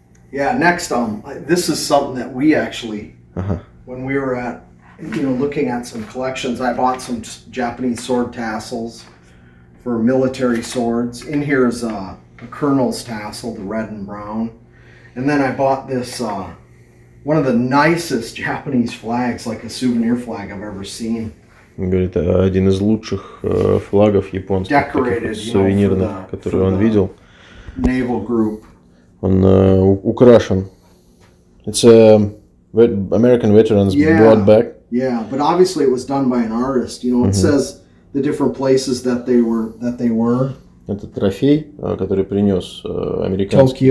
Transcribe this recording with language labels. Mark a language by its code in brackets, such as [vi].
[en] Yeah, next, this is something that we actually, when we were at, looking at some collections, I bought some Japanese sword tassels for military swords. In here is a colonel's tassel, the red and brown. And then I bought this, one of the nicest Japanese flags, like a souvenir flag I've ever seen. [ru] Говорит, один из лучших флагов японских, [en] Decorated, [ru] сувенирных, которые он видел. [en] Naval group. [ru] Он украшен. [en] It's American veterans brought back. Yeah, but obviously it was done by an artist. It says the different places that they were. [ru] Это трофей, который принес американский